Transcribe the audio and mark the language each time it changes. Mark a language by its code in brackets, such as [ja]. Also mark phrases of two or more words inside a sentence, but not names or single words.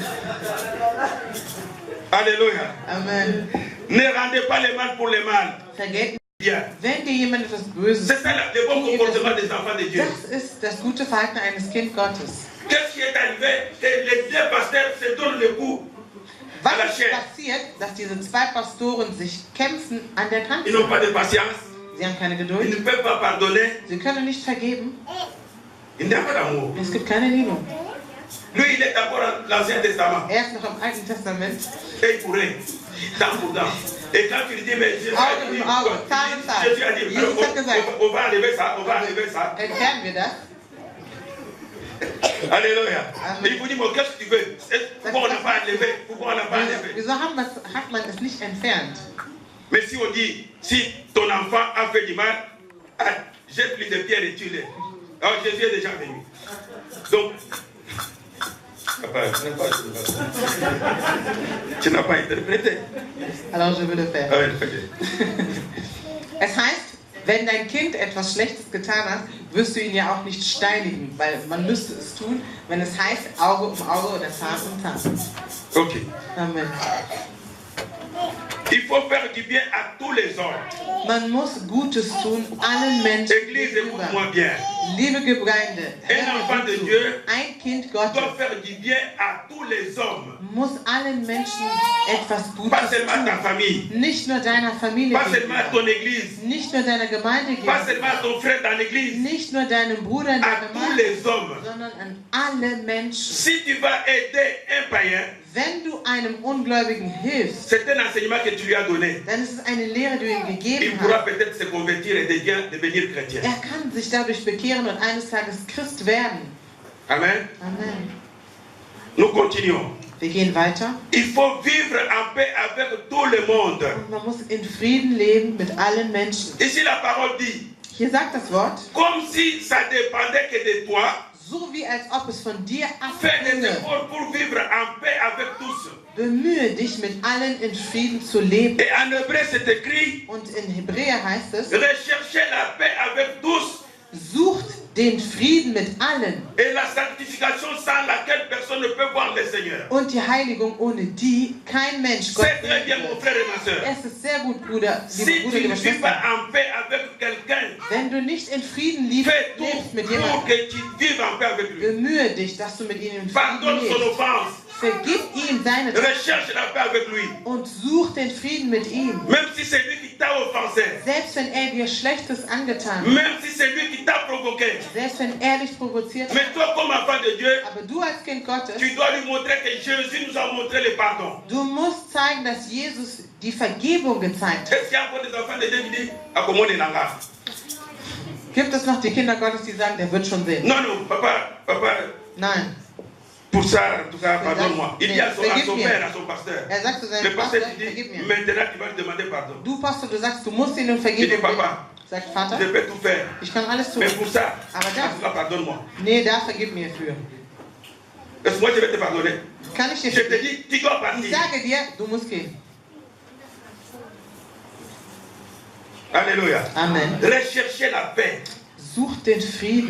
[fr] Alléluia. Amen. Ne rendez pas le mal pour le mal. [de] Vergelten. [fr] Bien. [de] Wenn dir jemand etwas Böses [fr] C'est ça le bon comportement des enfants de Dieu. [de] das ist das gute Verhalten eines Kind Gottes. [fr] Qu'est-ce qui est arrivé? Que les deux pasteurs se donnent le coup à [de] Was [fr] la [de] ist [fr] chair. [de] passiert, dass diese zwei Pastoren sich kämpfen an der Kante? [fr] Ils n'ont pas de patience. [de] Sie haben keine [fr] Ils [de] Geduld. [fr] ne peuvent pas pardonner. [de] Sie können nicht vergeben. [fr] Il n'y a pas d'amour. [de] Es gibt keine Liebe. [fr] Lui, il est encore dans l'Ancien Testament. [de] Er ist noch im Alten Testament. [fr] Et il pourrait. Dent pour dent. Et quand tu lui dis, mais Jésus a [de] Auge [fr] dit, [de] um Auge, Zahn um Zahn. [fr] Jésus a dit, [de] Jesus hat gesagt, [fr] on va enlever ça, on va enlever ça. [de] entfernen wir das. [fr] Alléluia. Amen. Et il vous dit, mais qu'est-ce que tu veux? Pourquoi on n'a pas enlevé? Pourquoi on n'a pas enlevé? [de] Wieso hat man es nicht entfernt? [fr] Mais si on dit, si ton enfant a fait du mal, jette-lui des pierres et tue-les. Alors Jésus est déjà venu. Donc, tu n'as pas interprété. Alors je will le faire. Ah oui, ok. [de] Es heißt, wenn dein Kind etwas Schlechtes getan hat, wirst du ihn ja auch nicht steinigen, weil man müsste es tun, wenn es heißt Auge um Auge oder Zahn um Zahn. Ok. Amen. [fr] Il faut faire du bien à tous les hommes. [de] Man muss Gutes tun, allen Menschen [fr] Église, [de] gegenüber. [fr] écoute-moi bien. [de] Liebe Gemeinde, [fr] Un enfant de [de] hör mir [fr] Dieu [de] gut zu. Ein Kind [fr] doit [de] Gottes [fr] faire du bien à tous les hommes. [de] muss allen Menschen etwas [fr] Pas [de] Gutes [fr] seulement ta [de] tun. [fr] famille. [de] Nicht nur deiner Familie [fr] Pas seulement à [de] gegenüber, [fr] ton église. [de] nicht nur deiner Gemeinde [fr] Pas [de] gegenüber, [fr] seulement à ton frère dans l'église. [de] nicht nur deinem Bruder in der [fr] À tous [de] Gemeinde, [fr] les hommes. [de] sondern an alle Menschen. [fr] Si tu vas aider un païen, [de] Wenn du einem Ungläubigen hilfst, [fr] c'est un enseignement que tu lui as donné. [de] dann ist es eine Lehre, die du ihm [fr] Il [de] gegeben [fr] pourra [de] hast. [fr] peut-être se convertir et devenir chrétien. [de] Er kann sich dadurch bekehren und eines Tages Christ werden. Amen. Amen. [fr] Nous continuons. [de] Wir gehen weiter. [fr] Il faut vivre en paix avec tout le monde. [de] Und man muss in Frieden leben mit allen Menschen. [fr] Ici la parole dit, [de] Hier sagt das Wort, [fr] comme si ça dépendait que de toi, [de] so wie als ob es von dir [fr] fais des [de] abhinge. [fr] efforts pour vivre en paix avec tous. [de] Bemühe dich, mit allen in Frieden zu leben. [fr] Et en hébreu c'est écrit, [de] Und in Hebräer heißt es, [fr] recherchez la paix avec tous [de] sucht den Frieden mit allen [fr] et la sanctification sans laquelle personne ne peut voir le Seigneur. [de] und die Heiligung, ohne die kein Mensch Gott [fr] C'est très bien [de] sehen [fr] mon [de] wird. [fr] frère et ma soeur. [de] Es ist sehr gut, Bruder, [fr] Si [de] liebe Bruder, [fr] tu [de] liebe [fr] ne vis pas [de] Schwester. [fr] en paix avec quelqu'un, [de] Wenn du nicht in Frieden [fr] fais tout [de] lebst mit [fr] pour [de] jemandem, [fr] que tu vives en paix avec lui. [de] bemühe dich, dass du mit ihm in Frieden [fr] Pardonne son [de] lebst. [fr] offense. [de] Vergib ihm seine Taten [fr] Recherche la paix avec lui. [de] und such den Frieden mit ihm. [fr] Même si c'est lui qui t'a offensé. [de] Selbst wenn er dir Schlechtes angetan hat, [fr] Même si c'est lui qui t'a provoqué. [de] selbst wenn er dich provoziert hat, [fr] Mais toi, comme enfant de Dieu, [de] aber du als Kind Gottes, [fr] tu dois lui montrer que Jésus nous a montré le pardon. [de] du musst zeigen, dass Jesus die Vergebung gezeigt hat. [fr] Est-ce qu'il y a encore des enfants de Dieu qui disent, ah, comment on est là? [de] Gibt es noch die Kinder Gottes, die sagen, der wird schon sehen? [fr] Non, non, papa, [de] Nein. [fr] pour ça, en tout cas, pardonne-moi. Il dit à son père, à son pasteur. [de] Er sagt zu seinem [fr] Le pasteur, [de] Pastor, [fr] il [de] vergib [fr] dit, [de] mir. [fr] maintenant tu vas lui demander pardon. [de] Du Pastor, du sagst, du musst ihn um [fr] Il [de] Vergebung [fr] dit, [de] bitten. [fr] papa, [de] Sagt Vater, [fr] je peux tout faire. [de] ich kann alles tun. [fr] Mais pour ça, [de] Aber [fr] en tout cas, pardonne-moi. [de] Nee, da vergib mir für. [fr] Est-ce que moi je vais te pardonner? [de] Kann ich dir [fr] Je te [de] vergeben? [fr] dis, tu dois [de] Ich [fr] partir. [de] sage dir, du musst gehen. [fr] Alléluia. Amen. Recherchez la paix. [de] Such den Frieden.